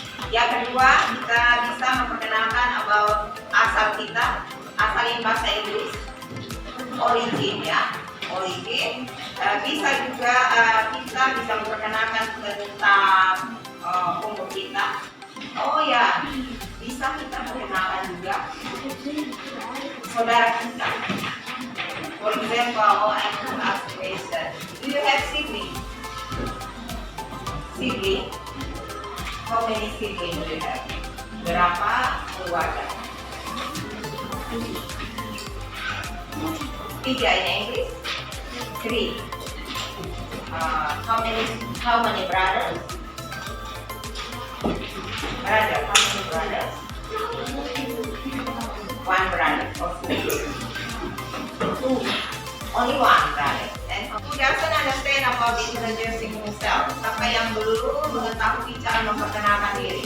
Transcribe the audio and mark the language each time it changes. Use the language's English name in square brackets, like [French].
[Indonesian] Yang kedua, kita bisa memperkenalkan about asal kita, asal in bahasa Inggris, origin ya, origin. Bisa juga kita bisa memperkenalkan tentang umur kita. Oh ya, bisa kita perkenalkan juga saudara kita. [English] For example, I want to ask a question. Do you have siblings? Sibling? How many siblings do you have? [Indonesian] Berapa keluarga? [English] 3 in English? 3. How many brothers? Brother, how many brothers? 1 brother. Okay. 2. Only 1 brother. And who doesn't understand about introducing himself? [Indonesian] Siapa yang belum mengetahui cara memperkenalkan diri?